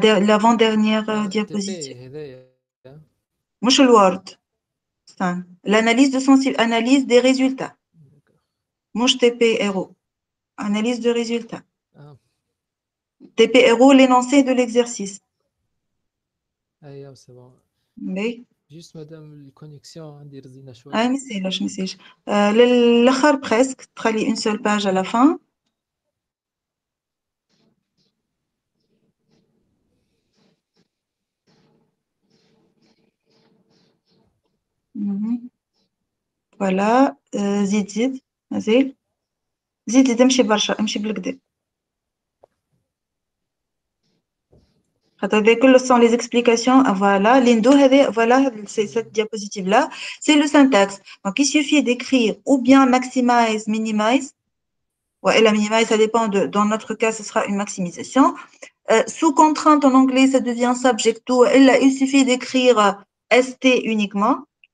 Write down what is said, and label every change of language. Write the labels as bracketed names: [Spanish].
[French] L'avant-dernière diapositive. [Arabic] مش الوورد. [French] L'analyse de sensibilité, analyse des résultats. [Arabic] مش [French] TP-RO. Analyse de résultats. TP-RO, l'énoncé de l'exercice. [Arabic] ايوه [French] c'est bon. Oui. Juste madame [Arabic] الكونيكسيون عندي رزينه شويه. ما يسالش. للاخر [French] presque [Arabic] تخلي [French] une seule page à la fin. Voilà, [Arabic] زيد مازال زيد امشي برشا امشي بالكدا خاطر هذا كله [French] sont les explications. Voilà, Lindo voilà, c'est cette diapositive là, c'est le syntaxe. Donc il suffit d'écrire ou bien maximize, minimize. Ouais, et la minimize, ça dépend dans notre cas, ce sera une maximisation. Sous contrainte en anglais, ça devient subject to. Il suffit d'écrire ST uniquement.